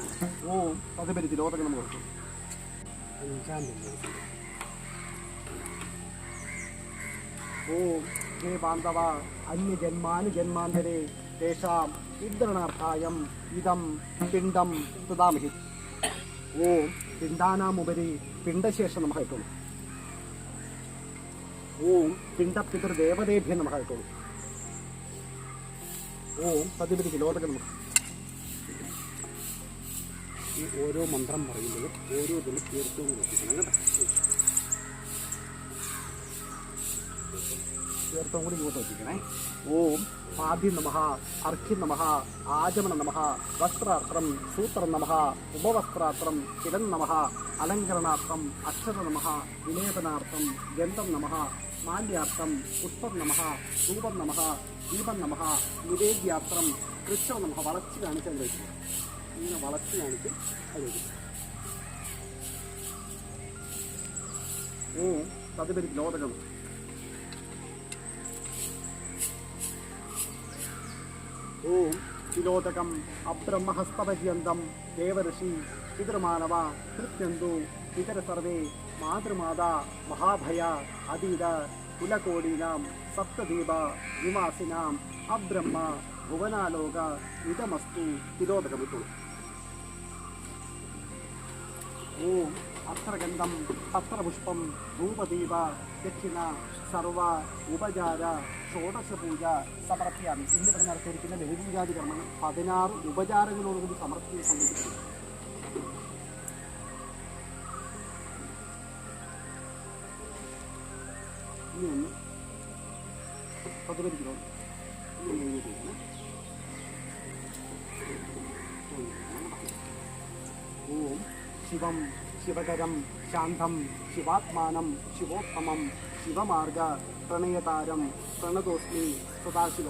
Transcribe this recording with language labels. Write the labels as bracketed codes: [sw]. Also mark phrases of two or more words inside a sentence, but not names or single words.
[sa] ओम तदुपरि तिलोदक नमः विष्णु. ओम हे बान्धव अन्यजन्मानुजन्मान्तरे तेषाम् उद्धरणार्थायम् इदं पिण्डं ददामि. ओम पिण्डानामुपरि पिण्डशेष नमः. ओम पिण्डपितृदेवतेभ्यो नमः. ओम तदुपरि तिलोदक नमः. [ml] ഈ ഓരോ മന്ത്രം പറയുമ്പോഴും ഓരോ ഇതിലും തീർത്തും നോക്കിക്കണം കേട്ടോ. തീർത്ഥം കൂടി ഇങ്ങോട്ട് വെച്ചിരിക്കണേ. [sa] ഓം പാദ്യം നമഃ അർഘ്യം നമഃ ആചമന നമഃ വസ്ത്രാർത്ഥം സൂത്രം നമഃ ഉപവസ്ത്രാർത്ഥം കിടൻ നമഃ അലങ്കരണാർത്ഥം അക്ഷര നമഃ വിലേപനാർത്ഥം ഗന്ധം നമഃ മാല്യാർത്ഥം പുഷ്പം നമഃ ധൂപം നമഃ ദീപം നമഃ നിവേദ്യാർത്ഥം കൃഷ്ണം നമഃ. [ml] വളച്ച് കാണിച്ചാൽ കഴിക്കും. ഇങ്ങനെ വളച്ച് കാണിച്ച് അത് കഴിക്കും. [sa] ഓം തതുപരി തിലോദകം. ओम तिलोदकम अब्रह्महस्तपर्यन्तं देवऋषि पितृमानव कृत्यन्तु इतर सर्वे मातृमाता महाभया अधीत कुलकोडीनां सप्तदीप निवासिनाम् अब्रह्म भुवनालोक इदमस्तु तिलोदकमितु. ओम अत्रगन्धं पत्रपुष्पं धूपदीप दक्षिण सर्व उपचार ഷോഡശപൂജ സമർപ്പിക്കാമി. [ml] ഇന്നിവിടെ നടത്തിയിരിക്കുന്ന ബലിപൂജാതി കർമ്മങ്ങൾ 16 ഉപചാരങ്ങളോടുകൂടി സമർപ്പിച്ച് സംഘടിപ്പിക്കുന്നു. ഇനി ഒന്ന് 15 കിലോ [sa] ഓം ശിവം ശിവകരം ശാന്തം ശിവാത്മാനം ശിവോത്തമം ശിവമാർഗ പ്രണയതാരം പ്രണതോസ്മി സദാശിവം.